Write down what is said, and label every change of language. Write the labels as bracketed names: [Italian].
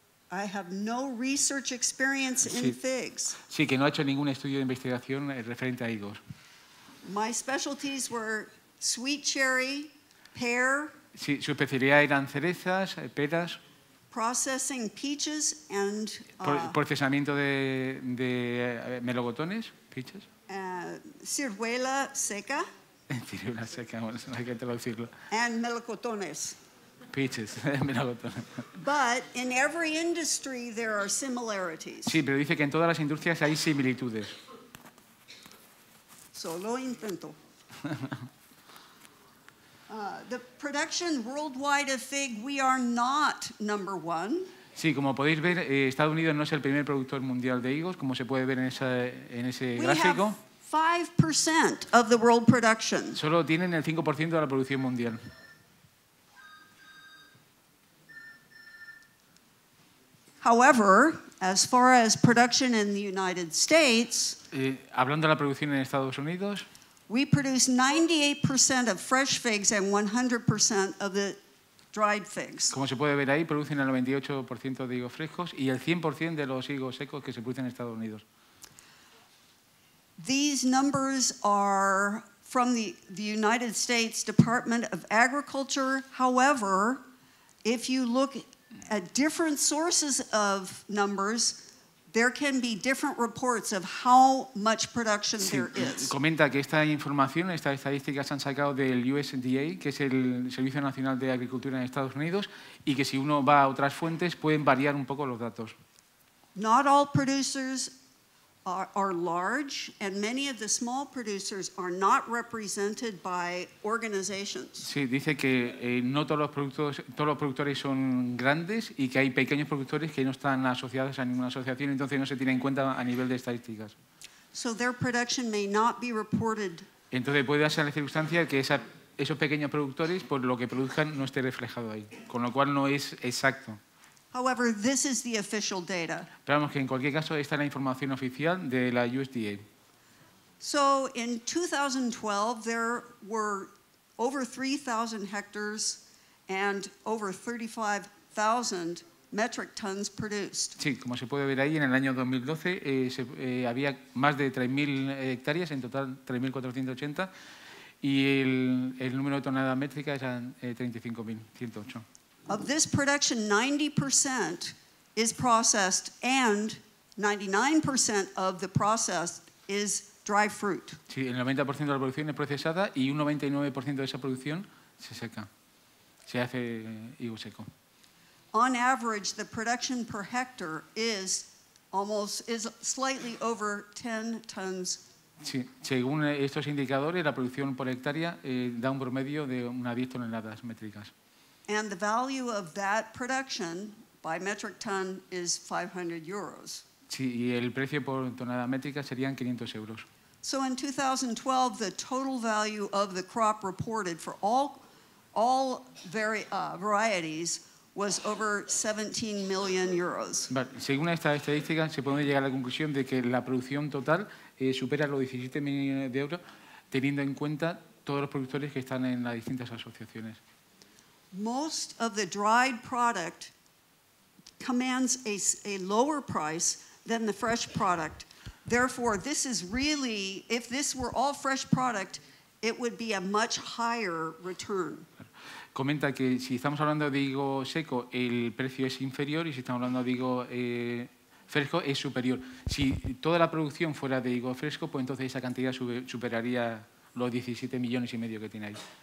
[English] I have no research experience in [Spanish] Sí. [English] figs. [Spanish] Sí, que no ha hecho ningún estudio de investigación referente a higos. [English] My specialties were sweet cherry, pear, [Spanish] Sí, su especialidad eran cerezas, peras, [English] processing peaches, and [Spanish] procesamiento de melocotones, peaches. ciruela seca, Ciruela seca, bueno, no hay que traducirlo. [English] and melocotones. [Spanish] Peaches, melocotones. [English] But in every industry there are similarities. [Spanish] Sí, pero dice que en todas las industrias hay similitudes. So lo intento. [English] The production worldwide of fig, we are not number one. [Spanish] Sí, como podéis ver, Estados Unidos no es el primer productor mundial de higos, como se puede ver en ese [English] We have [Spanish] gráfico. [English] 5% of the world production. [Spanish] Solo tienen el 5% de la producción mundial. [English] However, as far as production in the United States, [Spanish] Hablando de la producción en Estados Unidos, [English] we produce 98% of fresh figs and 100% of the dried figs. [Spanish] como se puede ver ahí, producen el 98% de higos frescos y el 100% de los higos secos que se producen en Estados Unidos. [English] These numbers are from the United States Department of Agriculture. However, if you look at different sources of numbers, there can be different reports of how much production there is. [Spanish] Comenta que esta información, estas estadísticas se han sacado del USDA, que es el Servicio Nacional de Agricultura en Estados Unidos, y que si uno va a otras fuentes pueden variar un poco los datos. [English] Not all producers are large, and many of the small producers are not represented by organizations. [Spanish] Sí, dice que no todos los productores son grandes y que hay pequeños productores que no están asociados a ninguna asociación, entonces no se tiene en cuenta a nivel de estadísticas. [English] So their production may not be reported. [Spanish] Entonces puede darse la circunstancia que esos pequeños productores, por lo que produzcan, no esté reflejado ahí, con lo cual no es exacto. [English] However, this is the official data. [Spanish] Pero vamos, que en cualquier caso esta es la información oficial de la USDA. [English] So in 2012, there were over 3,000 hectares and over 35,000 metric tons produced. [Spanish] Sí, como se puede ver ahí, en el año 2012 había más de 3.000 hectáreas, en total 3.480, y el número de toneladas métricas eran 35.108. [English] Of this production, 90% is processed and 99% of the process is dry fruit. [Spanish] Sí, el 90% de la producción es procesada y un 99% de esa producción se seca. Se hace higo seco. [English] On average, the production per hectare is slightly over 10 tons. [Spanish] Sí, según estos indicadores, la producción por hectárea da un promedio de unas 10 toneladas métricas. [English] And the value of that production by metric ton is 500 euros. [Spanish] Sí, y el precio por tonelada métrica serían 500 euros. [English] So in 2012, the total value of the crop reported for all varieties was over 17 million euros. [Spanish] Vale, según esta estadística, se puede llegar a la conclusión de que la producción total supera los 17 millones de euros, teniendo en cuenta todos los productores que están en las distintas asociaciones. [English] Most of the dried product commands a lower price than the fresh product. Therefore, this is really, if this were all fresh product, it would be a much higher return. [Spanish] Comenta que si estamos hablando de higo seco, el precio es inferior y si estamos hablando de higo fresco es superior. Si toda la producción fuera de higo fresco, pues entonces esa cantidad superaría los 17 millones y medio que tiene ahí.